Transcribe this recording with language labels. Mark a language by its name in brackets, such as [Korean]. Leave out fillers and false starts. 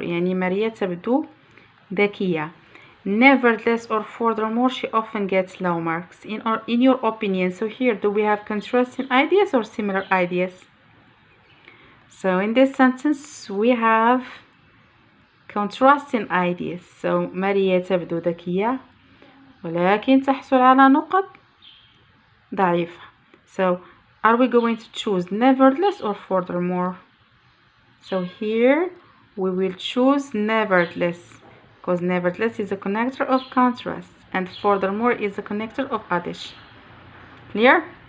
[Arabic] يعني ماريا تبدو ذكية. [English] Nevertheless or furthermore, she often gets low marks. In your opinion, so here, do we have contrasting ideas or similar ideas? So in this sentence, we have contrasting ideas. [Arabic] So ماريا تبدو ذكية ولكن تحصل على نقط ضعيفة. [English] So are we going to choose nevertheless or furthermore? So here we will choose nevertheless, because nevertheless is a connector of contrast and furthermore is a connector of addition. Clear?